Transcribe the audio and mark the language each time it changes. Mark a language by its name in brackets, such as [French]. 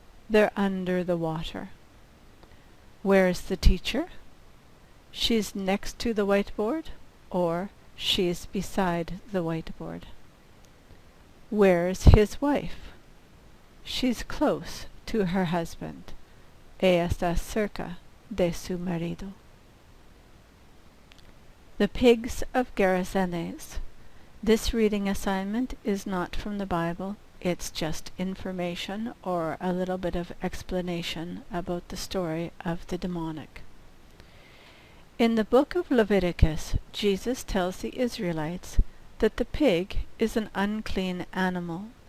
[English] They're under the water. Where's the teacher? She's next to the whiteboard, or she's beside the whiteboard. Where's his wife? She's close to her husband. [Spanish] Ella está cerca de su marido. [English] The pigs of Gerasenes. This reading assignment is not from the Bible. It's just information or a little bit of explanation about the story of the demonic. In the book of Leviticus, Jesus tells the Israelites that the pig is an unclean animal.